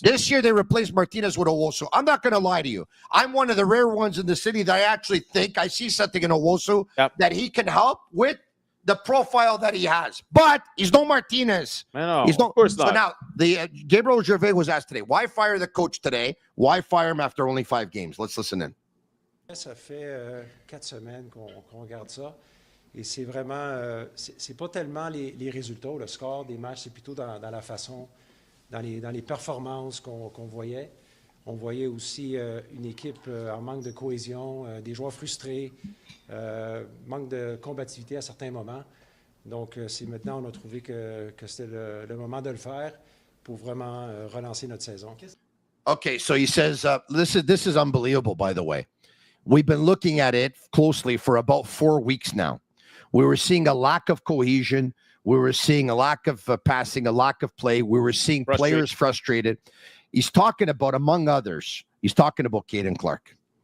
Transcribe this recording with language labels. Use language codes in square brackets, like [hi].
[en] This year, they replaced Martinez with Owosu. I'm not going to lie to you. I'm one of the rare ones in the city that I actually think I see something in Owosu that he can help with the profile that he has. But he's no Martinez. I know. Of course not. So now, Gabriel Gervais was asked today, why fire the coach today? Why fire him after only 5 games? Let's listen in. [fr] Ça fait 4 semaines qu'on regarde ça. Et c'est vraiment, c'est pas tellement les résultats, le score des matchs, c'est plutôt dans la façon, dans les performances qu'on voyait. On voyait aussi une équipe en manque de cohésion, des joueurs frustrés, manque de combativité à certains moments. Donc, c'est maintenant, on a trouvé que c'était le moment de le faire pour vraiment relancer notre saison. [en] Okay, so he says, this is unbelievable, by the way. We've been looking at it closely for about 4 weeks now. We were seeing a lack of cohesion. We were seeing a lack of passing, a lack of play. We were seeing players frustrated. He's talking about, among others, he's talking about Caden Clark.